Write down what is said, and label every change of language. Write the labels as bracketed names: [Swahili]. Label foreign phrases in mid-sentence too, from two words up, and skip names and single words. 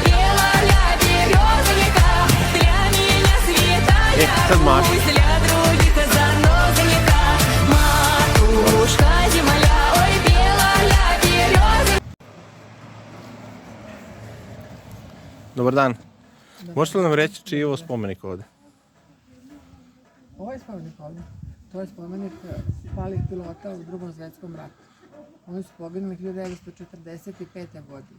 [Russian] белая березонька, для меня святая Русь, для других занозонька. Матушка земля, ой, белая березонька. [Bosnian] Dobar dan. Možete li nam reći čiji je ovo spomenik ovdje? Ovaj spomenik ovdje, to je spomenik palih pilota u Drugom svjetskom ratu. Oni su poginuli 1945. godine.